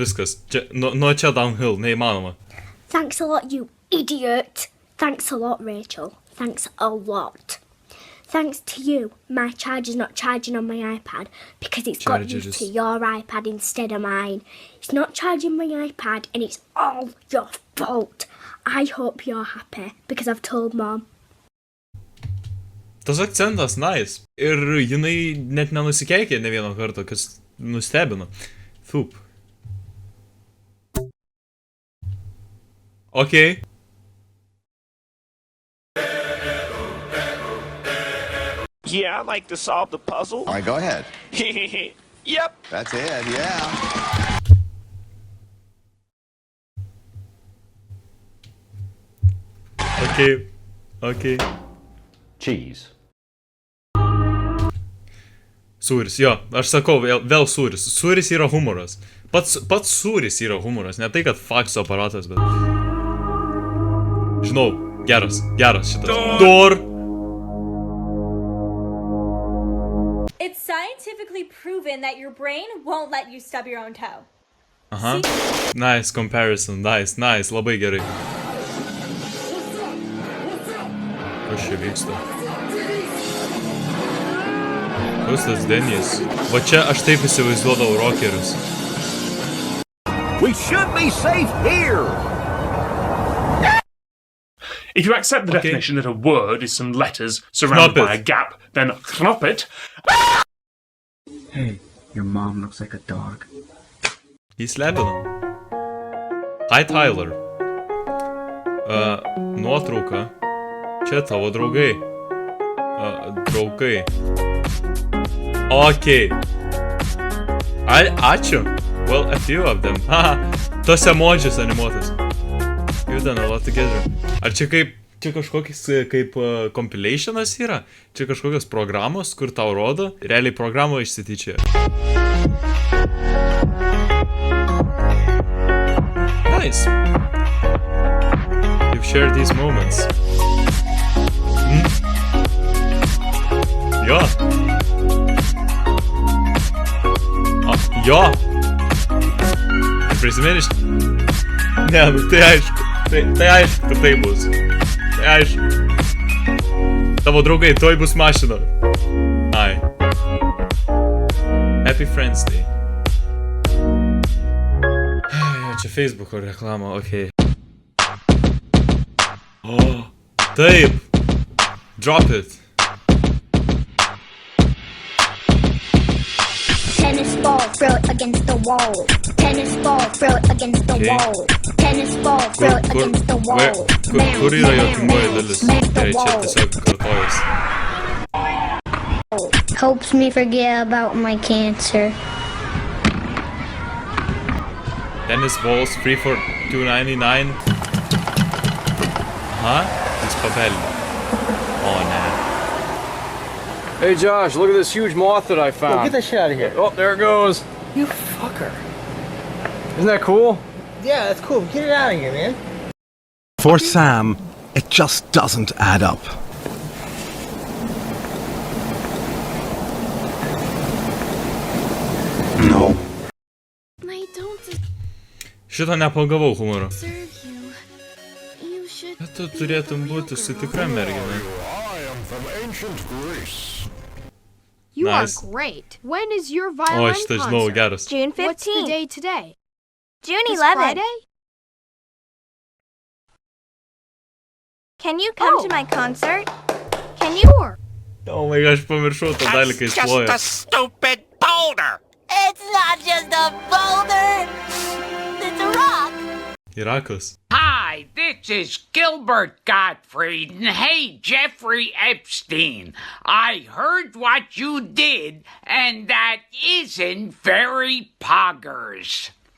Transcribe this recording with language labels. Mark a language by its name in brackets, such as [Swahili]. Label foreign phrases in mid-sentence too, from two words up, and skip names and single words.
[Lithuanian] Viskas. Nuo čia downhill. Neįmanoma. [English] Thanks a lot, you idiot. Thanks a lot, Rachel. Thanks a lot. Thanks to you, my charger's not charging on my iPad because it's got used to your iPad instead of mine. It's not charging my iPad and it's all your fault. I hope you're happy because I've told Mom. [Lithuanian] Tas akcentas nice. Ir jinai net nenusikeikė ne vieno karto, kas nustebino. Thup. [English] Okay. Yeah, I'd like to solve the puzzle. All right, go ahead. Yep. That's it, yeah. Okay. Cheese. [Lithuanian] Sūris, jo, aš sakau, vėl sūris. Sūris yra humoras. Pats sūris yra humoras, ne tai, kad fakso aparatas, bet... Žinau, geras šitas. [English] Door! It's scientifically proven that your brain won't let you stub your own toe. Aha. Nice comparison, nice, [Lithuanian] labai gerai. Kas čia vyksta? Kaustas Denys. Va čia aš taip įsivaizduodavau rockerius. [English] We should be safe here. If you accept the definition that a word is some letters surrounded by a gap, then knoppet. Hey, your mom looks like a dog. [Lithuanian] Jis lepina. Hi Tyler. Nuotrauka. Čia tavo draugai. Draugai. Okay. Ačiū. [English] Well, a few of them. Haha. [Lithuanian] Tos emojis animuotas. [English] You done a lot together. [Lithuanian] Ar čia kaip... Čia kažkokis kaip compilationas yra? Čia kažkokios programos, kur tau rodo? Realiai programo išsityčia. [English] Nice. You've shared these moments. [Lithuanian] Jo. Jo. Prisimeni? Ne, nu tai aišku. Tai aišku, kad tai bus. Tai aišku. Tavo draugai, toj bus mašina. Ai. [English] Happy Friends Day. [Lithuanian] Jo, čia Facebooko reklama, okei. Oh, taip. [English] Drop it. Tennis ball, throw it against the wall. Tennis ball, throw it against the wall. Tennis ball, throw it against the wall. [Lithuanian] Kur yra jo pirmoji dalis? Gerai, čia tiesiog kartojas. [English] Helps me forget about my cancer. Tennis balls free for $2.99. [Lithuanian] Huh? Jis pabelė. [English] Oh, nah. Hey Josh, look at this huge moth that I found. Yo, get that shit out of here. Oh, there it goes. You fucker. Isn't that cool? Yeah, that's cool. Get it out of here, man. For Sam, it just doesn't add up. No. [Lithuanian] Šito nepagavau humoro. Bet tu turėtum būti su tikra mergina. [English] You Nice. are great. When is your violin [Lithuanian] šitas [English] concert? [Lithuanian] žinau geras. [English] June 15th. What's the day today? June This 11th. Friday? Can you come to my concert? Can you? Oh my gosh, [Lithuanian] pamiršau tą dalį, kai jis ploja. [English] stupid boulder. It's not just a boulder. It's a rock. [Lithuanian] Irakas. [English] Hi, this is Gilbert Gottfried, and hey, Jeffrey Epstein. I heard what you did, and that isn't very poggers.